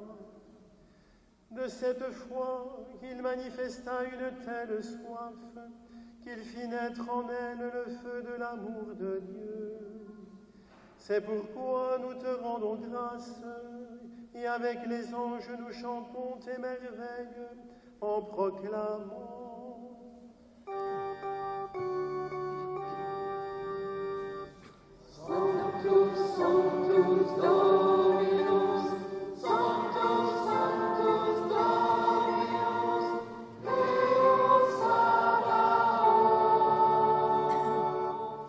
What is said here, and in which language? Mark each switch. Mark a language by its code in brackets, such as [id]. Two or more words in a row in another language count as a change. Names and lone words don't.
[fr] De cette foi, il manifesta une telle soif qu'il fit naître en elle le feu de l'amour de Dieu. C'est pourquoi nous te rendons grâce et avec les anges nous chantons tes merveilles en proclamant. [la] Sanctus, Sanctus, Dominus, Sanctus, Sanctus, Dominus, Deus Sabaoth.